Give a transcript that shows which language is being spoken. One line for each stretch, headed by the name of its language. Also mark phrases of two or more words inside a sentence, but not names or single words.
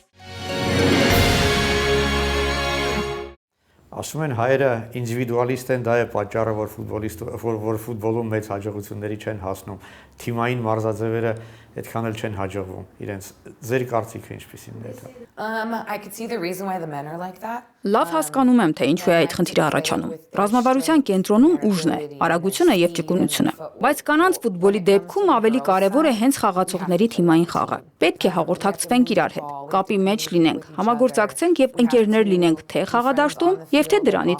Armenian: Ասում են հայերը ինդիվիդուալիստ են, դա է պատճառը, որ ֆուտբոլում մեծ հաջողությունների չեն հասնում։ Թիմային մարզաձևերը այդքան էլ չեն հաջողվում իրենց։ Ձեր կարծիքը ինչպիսին է դա։
English: I could see the reason why the men are like that.
Armenian: Լավ հասկանում եմ, թե ինչու է այդ խնդիրը առաջանում։ Ռազմավարության կենտրոնում ուժն է, արագությունը եւ ճկունությունը։ Բայց կանանց ֆուտբոլի դեպքում ավելի կարեւոր է հենց խաղացողների թիմային խաղը։ Պետք է հաղորդակցվենք իրար հետ, կապի մեջ լինենք, համագործակցենք եւ ընկերներ լինենք թե խաղադաշտում եւ թե դրանից